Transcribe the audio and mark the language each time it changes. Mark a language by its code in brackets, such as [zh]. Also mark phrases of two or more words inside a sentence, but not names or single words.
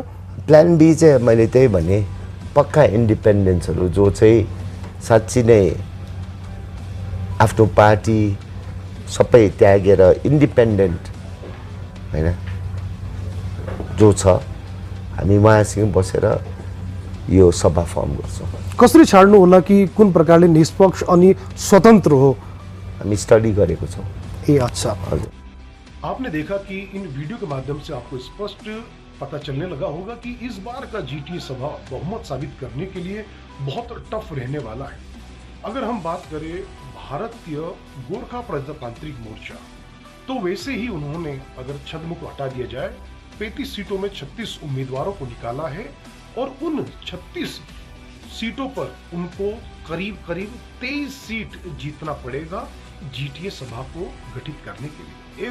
[ne] प्लान बी चाहिँ मैले त्यही भने पक्का इन्डिपेन्डेन्सहरू जो चाहिँ साँच्ची नै आफ्नो पार्टी सबै त्यागेर इन्डिपेन्डेन्ट हैन जो छ हामी उहाँसँग बसेर यो सभा फर्म गर्छौँ। कसरी छाड्नु होला कि कुन प्रकारले निष्पक्ष अनि स्वतन्त्र हो? हामी स्टडी गरेको छौँ। [hi] ए अच्छा। [ne] हजुर। [hi] आपने देखा कि इन वीडियो के माध्यम से आपको स्पष्ट पता चलने लगा होगा कि इस बार का जीटीए सभा बहुमत साबित करने के लिए बहुत टफ रहने वाला है। अगर हम बात करें भारतीय गोरखा प्रजातांत्रिक मोर्चा, तो वैसे ही उन्होंने अगर छद्म को हटा दिया जाए 35 सीटों में 36 उम्मीदवारों को निकाला है और उन 36 सीटों पर उनको करीब करीब 23 सीट जीतना पड़ेगा जीटीए सभा को गठित करने के लिए।